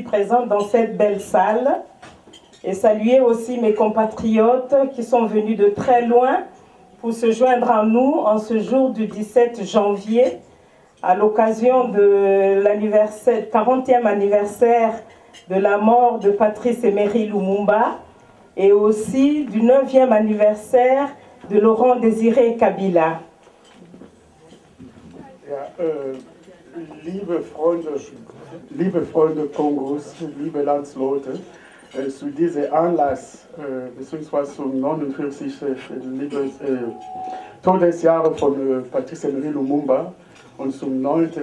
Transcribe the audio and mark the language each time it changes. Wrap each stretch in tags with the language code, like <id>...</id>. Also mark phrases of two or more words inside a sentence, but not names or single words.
<fr>présente dans cette belle salle, et saluer aussi mes compatriotes qui sont venus de très loin pour se joindre à nous en ce jour du 17 janvier, à l'occasion de l'anniversaire, 40e anniversaire de la mort de Patrice Emery Lumumba, et aussi du 9e anniversaire de Laurent Désiré Kabila.</fr> <de>Ja, liebe Freunde Kongos, liebe Landsleute, zu diesem Anlass, beziehungsweise zum 49. Todesjahr von Patrice Emery Lumumba und zum 9.</de>